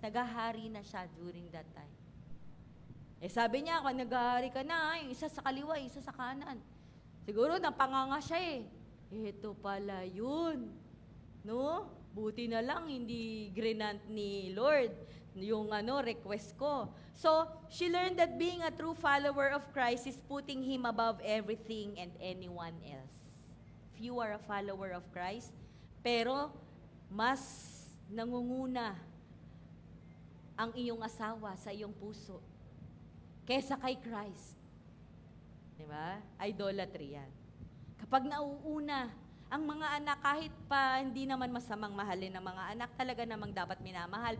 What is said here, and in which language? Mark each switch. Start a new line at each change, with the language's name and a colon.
Filipino: Naghahari na siya during that time. Sabi niya, kung naghahari ka na, yung isa sa kaliwa, isa sa kanan. Siguro napanganga siya Ito pala yun. No? Buti na lang, hindi grinant ni Lord yung request ko.
English: So, she learned that being a true follower of Christ is putting Him above everything and anyone else. If you are a follower of Christ,
Filipino: pero mas nangunguna ang iyong asawa sa iyong puso kesa kay Christ. Diba? Idolatry yan. Kapag nauuna, ang mga anak, kahit pa hindi naman masamang mahalin ng mga anak, talaga namang dapat minamahal.